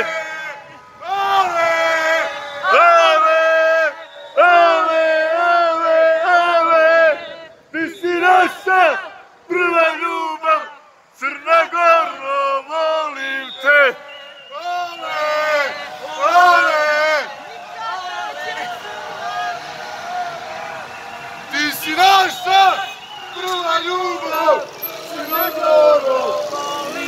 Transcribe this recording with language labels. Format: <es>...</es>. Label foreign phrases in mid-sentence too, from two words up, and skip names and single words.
<sr>Ale, ale, ale, ale, ale, ti si naša prva ljubav, Crna Goro, molim te. Ale, ale, ti si naša prva ljubav, Crna Goro.</sr>